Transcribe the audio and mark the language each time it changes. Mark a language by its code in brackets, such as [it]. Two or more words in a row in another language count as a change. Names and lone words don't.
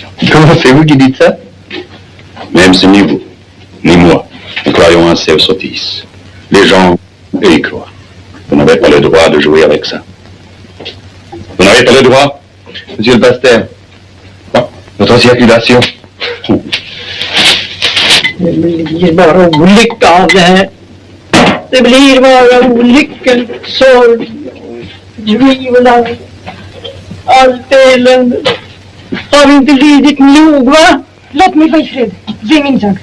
[fr] Comment c'est vous qui dites ça? Même si ni vous, ni moi, nous croyons à ces sottises. Les gens, eux, y croient. Vous n'avez pas le droit de jouer avec ça. Vous n'avez pas le droit? Monsieur le pasteur, notre circulation. [sv] Det blir bara olycka av det här. Det blir bara olyckor, sorg, tvivel, allt elände. Har vi inte lidit nog, va? Låt mig vara i fred. Det är min sak.